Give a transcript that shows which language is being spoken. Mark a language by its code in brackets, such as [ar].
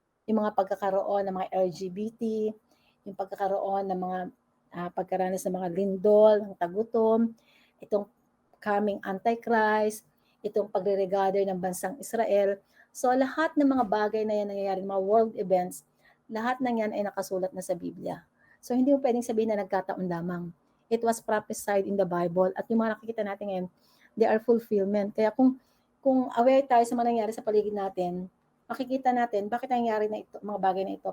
[tl] Yung mga pagkakaroon ng mga LGBT, yung pagkakaroon ng mga pagkaranas ng mga lindol, ng tagutom, itong coming Antichrist, itong pagre-regather ng bansang Israel. So lahat ng mga bagay na yan nangyayari, mga world events, lahat ng yan ay nakasulat na sa Biblia. So hindi mo pwedeng sabihin na nagkataon lamang. [en] It was prophesied in the Bible, [tl] at yung mga nakikita natin ngayon, [en] they are fulfillment. [tl] Kaya kung aware tayo sa mga nangyari sa paligid natin, makikita natin bakit nangyari na ito, mga bagay na ito.